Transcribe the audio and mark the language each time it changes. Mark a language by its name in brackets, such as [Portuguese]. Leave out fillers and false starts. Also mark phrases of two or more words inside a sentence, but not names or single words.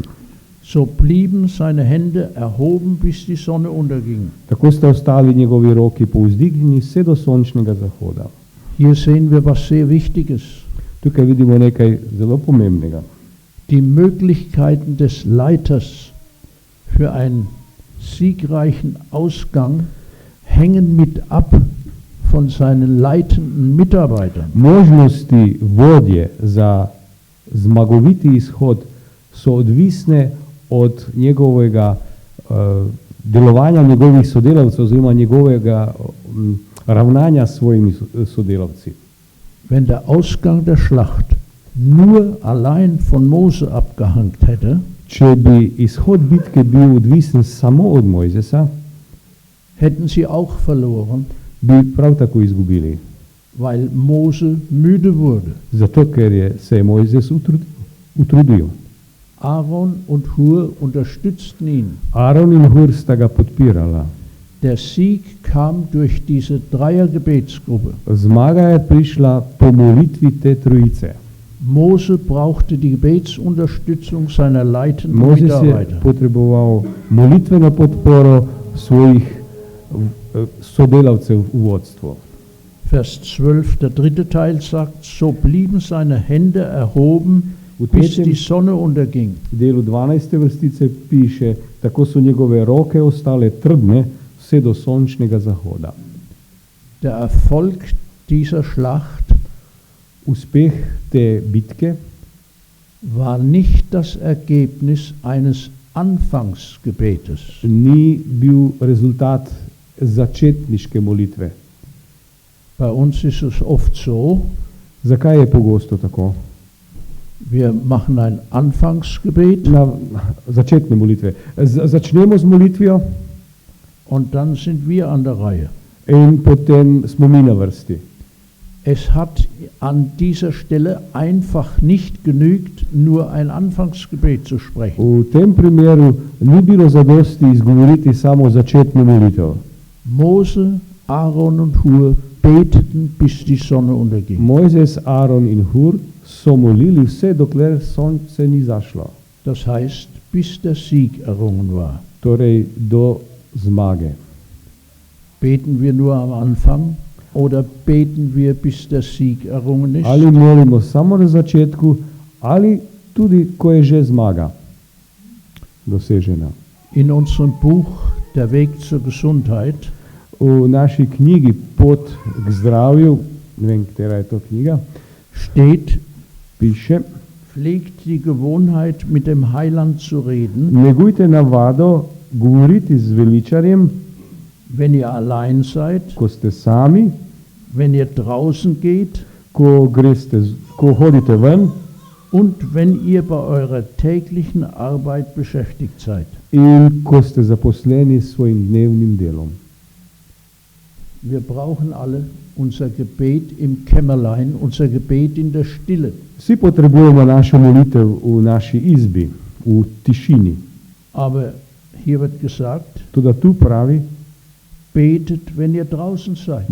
[German] So blieben seine Hände erhoben, bis die Sonne unterging. [Slovenian] Tako sta ostali njegovi roki povzdignjeni vse do sončnega zahoda. [German] Hier sehen wir was sehr Wichtiges. [Slovenian] Tukaj vidimo nekaj zelo pomembnega. [German] Die Möglichkeiten des Leiters für einen siegreichen Ausgang hängen mit ab von seinen leitenden Mitarbeitern. [Slovenian] Možnosti vodje za zmagoviti izhod so odvisne od njegovega delovanja njegovih sodelavcev oziroma njegovega ravnanja s svojimi sodelavci. [German] Wenn der Ausgang der Schlacht nur allein von Mose abgehangt hätte, [Slovenian] če bi izhod bitke bil odvisen samo od Mojzesa, [German] hätten sie auch verloren, [Slovenian] bi prav tako izgubili. [German] weil Mose müde wurde. [Slovenian] Zato, ker se je Mojzes utrudil. [German] Aaron und Hur unterstützten ihn. [Slovenian] Aaron in Hur sta ga podpirala. [German] Der Sieg kam durch diese Dreiergebetsgruppe. [Slovenian] Zmaga je prišla po molitvi te trojice. [German] Mose brauchte die Gebetsunterstützung seiner leitenden [Slovenian] Mojzes je [German] Mitarbeiter. [Slovenian] potreboval molitveno podporo svojih sodelavcev v vodstvu. [German] Vers 12, der dritte Teil sagt, so blieben seine Hände erhoben, bis die Sonne unterging. [Slovenian] V delu 12. vrstice piše, tako so njegove roke ostale trdne vse do sončnega zahoda. [German] Der Erfolg dieser Schlacht [Slovenian] Uspeh te bitke [German] war nicht das Ergebnis eines Anfangsgebetes. [Slovenian] ni bil rezultat začetniške molitve. [German] Bei uns ist es oft so, [Slovenian] Zakaj je pogosto tako? [German] wir machen ein Anfangsgebet [Slovenian] Na začetne molitve. Začnemo z molitvijo [German] und dann sind wir an der Reihe. [Slovenian] in potem smo mi na vrsti. [German] Es hat an dieser Stelle einfach nicht genügt, nur ein Anfangsgebet zu sprechen. [Slovenian] V tem primeru ni bilo zadosti izgovoriti samo začetno molitev. [German] Mose, Aaron und Hur beteten, bis die Sonne unterging. [Slovenian] Mojzes, Aaron in Hur so molili vse, dokler sonce ni zašlo. [German] Das heißt, bis der Sieg errungen war. [Slovenian] Torej do zmage. [German] Beten wir nur am Anfang oder beten wir, bis der Sieg errungen ist? [Slovenian] Ali molimo samo na začetku, ali tudi, ko je že zmaga dosežena. [German] In unserem Buch Der Weg zur Gesundheit [Slovenian] V naši knjigi Pot k zdravju, ne vem, katera je to knjiga, [German] steht, [Slovenian] piše, [German] pflegt die Gewohnheit, mit dem Heiland zu reden, [Slovenian] negujte navado govoriti z veličarjem, [German] wenn ihr allein seid, [Slovenian] ko ste sami, [German] wenn ihr draußen geht [Slovenian] ko hodite ven [German] und wenn ihr bei eurer täglichen Arbeit beschäftigt seid. [Slovenian] in ko ste zaposleni s svojim dnevnim delom. [German] Wir brauchen alle unser Gebet im Kämmerlein, unser Gebet in der Stille. [Slovenian] Vsi potrebujemo našo molitev v naši izbi, v tišini. [German] Aber hier wird gesagt, [Slovenian] Tudi tu pravi, [German] betet, wenn ihr draußen seid.